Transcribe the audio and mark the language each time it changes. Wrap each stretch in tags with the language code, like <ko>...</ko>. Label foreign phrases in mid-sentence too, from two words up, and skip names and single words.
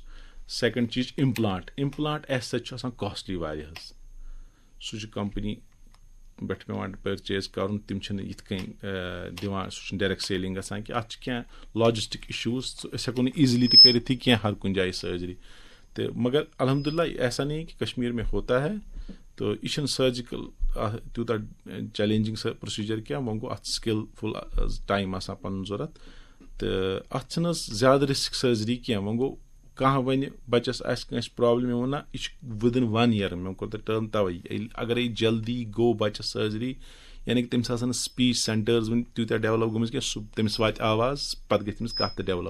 <ks>سیکنڈ چیٖز چھُ</ks> <en>implant as such</en> <ks>چھُ آسان کاسٹلی واریاہ حظ. سُہ چھُ کمپنی پٮ۪ٹھ پیٚوان پٔرچیز کرُن تِم چھِنہٕ یِتھ کٔنۍ دِوان سُہ چھُنہٕ</ks> <en>direct selling</en> <ks>گژھان کینٛہہ. اَتھ چھِ کینٛہہ</ks> <en>logistic issues</en> <ks>أسۍ ہٮ۪کو نہٕ ایٖزلی تہِ کٔرِتھ یہِ کینٛہہ ہر کُنہِ جایہِ سٔرجری تہٕ مگر الحمدُاللہ</ks> <ur>ایسا نہیں کہ کشمیٖر میں ہوتا ہے</ur> <ks>تہٕ یہِ چھُنہٕ سٔرجِکل تیوٗتاہ</ks> <en>challenging procedure</en> <ks>کینٛہہ وۄنۍ گوٚو اَتھ</ks> <en>skillful time</en> <ks>آسان پَنُن ضوٚرتھ تہٕ اَتھ چھِنہٕ حظ زیادٕ</ks> <en>risk surgery</en> <ks>کینٛہہ. وۄنۍ گوٚو کانٛہہ وَنہِ بَچَس آسہِ کٲنٛسہِ پرٛابلِم مےٚ ووٚن نہ یہِ چھُ</ks> <en>within 1 year</en> <ks>مےٚ کوٚر تۄہہِ ٹٔرٕم تَوَے ییٚلہِ اگرے جلدی گوٚو بَچَس سٔرجری یعنی کہِ تٔمِس آسان نہٕ</ks> <en>speech centres</en> <ks>وٕنہِ تیٖتیاہ ڈیولَپ گٔمٕژ کینٛہہ سُہ تٔمِس واتہِ آواز پَتہٕ گژھِ تٔمِس کَتھ تہِ ڈیولَپ.</ks>